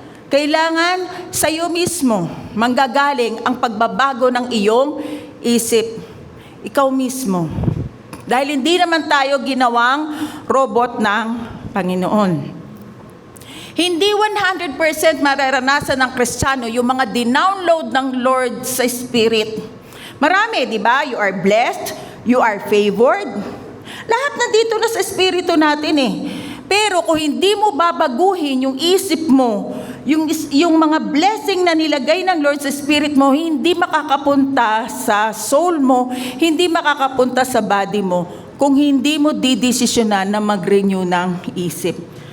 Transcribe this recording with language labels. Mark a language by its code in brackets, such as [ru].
[tl] Kailangan sa'yo mismo manggagaling ang pagbabago ng iyong isip. Ikaw mismo. Dahil hindi naman tayo ginawang robot ng Panginoon. Hindi 100% mararanasan ng Kristiyano yung mga dinownload ng Lord sa Spirit. Marami, di ba? [en] You are blessed, you are favored. [tl] Lahat nandito na sa Espiritu natin Pero kung hindi mo babaguhin yung isip mo, yung mga blessing na nilagay ng Lord sa Spirit mo, hindi makakapunta sa soul mo, hindi makakapunta sa body mo, kung hindi mo didesisyonan na mag-renew ng isip.